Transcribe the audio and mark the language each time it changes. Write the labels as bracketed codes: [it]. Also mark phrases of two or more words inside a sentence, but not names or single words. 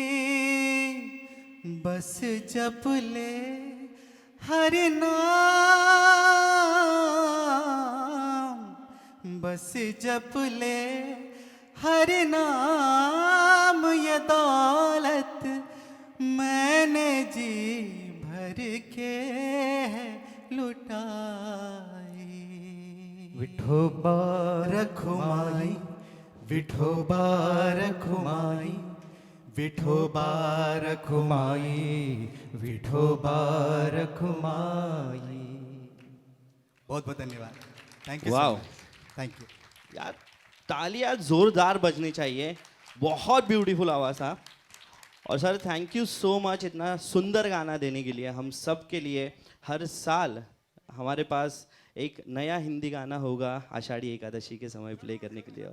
[hi] बस जप ले हर नाम, बस जप ले हर नाम. ये दौलत मैंने जी भर के लुटाई. विठोबा रखुमाई, विठोबा रखुमाई, विठोबा रखुमाई, विठोबा रखुमाई. बहुत बहुत धन्यवाद. [en] Thank you. वाओ, Thank you. [hi] यार तालियां जोरदार बजनी चाहिए. बहुत ब्यूटीफुल आवाज़ था. और सर [en] Thank you so much [hi] इतना सुंदर गाना देने के लिए. हम सब के लिए हर साल हमारे पास एक नया हिंदी गाना होगा आषाढ़ी एकादशी के समय प्ले करने के लिए.